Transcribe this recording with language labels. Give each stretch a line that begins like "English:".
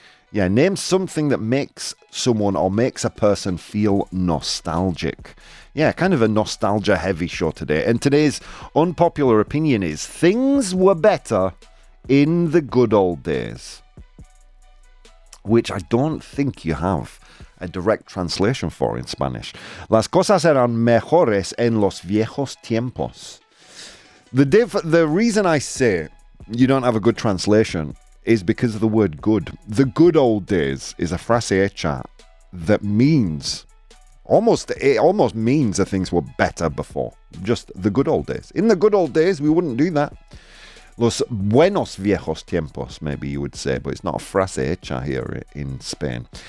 English: Yeah, name something that makes someone or makes a person feel nostalgic. Yeah, kind of a nostalgia-heavy show today. And today's unpopular opinion is, things were better in the good old days. Which I don't think you have a direct translation for in Spanish.
Spanish: Las cosas eran mejores en los viejos tiempos.
English: The reason I say you don't have a good translation is because of the word good. The good old days is a frase hecha that means it almost means that things were better before. Just the good old days. In the good old days, we wouldn't do that.
Spanish: Los buenos viejos tiempos,
English: maybe you would say, but it's not a frase hecha here in Spain.